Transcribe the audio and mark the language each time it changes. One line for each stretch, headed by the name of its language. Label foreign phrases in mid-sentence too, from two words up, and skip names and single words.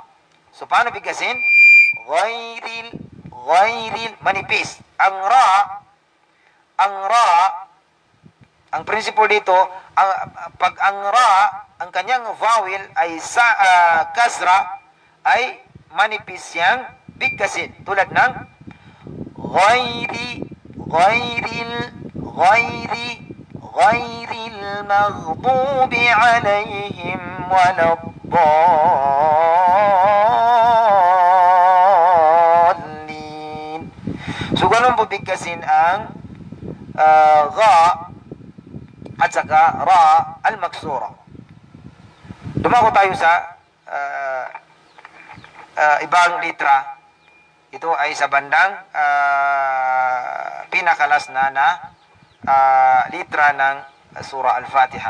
Filipino: So paano bigkasin? Ghairil manipis. Ang ra, ang principle dito, pag ang ra, ang kanyang vowel ay sa kasra, ay manipis siyang bigkasin. Tulad ng
Arabic: غير المغضوب عليهم ولا الضالين.
Filipino: So ganun po bigkasin ang gha at saka
Arabic: الراء المكسورة.
Filipino: Dumako tayo sa ibang litra. Ito ay sa bandang pinakalas na litra ng surah Al-Fatiha.